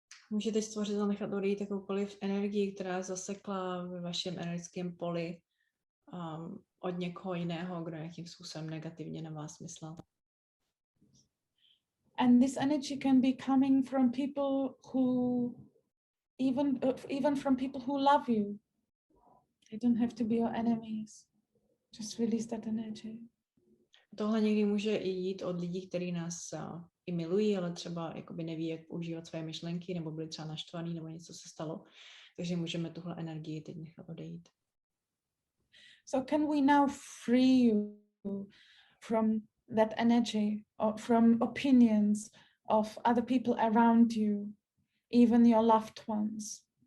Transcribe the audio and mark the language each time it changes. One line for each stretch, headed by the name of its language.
Czech: Můžete stvořit a nechat odejít jakoukoliv energii, která zasekla ve vašem energetickém poli od někoho jiného, kdo nějakým způsobem negativně na vás myslel.
English: And this energy can be coming from people who, even from people who love you. They don't have to be your enemies. Just release that energy.
Czech: Tohle někdy může i jít od lidí, kteří nás i milují, ale třeba jakoby neví, jak používat své myšlenky, nebo byli třeba naštvaný, nebo něco se stalo. Takže můžeme tuhle energii teď nechat odejít.
English: So can we now free you from that energy, or from opinions, of other people around you, even your loved ones.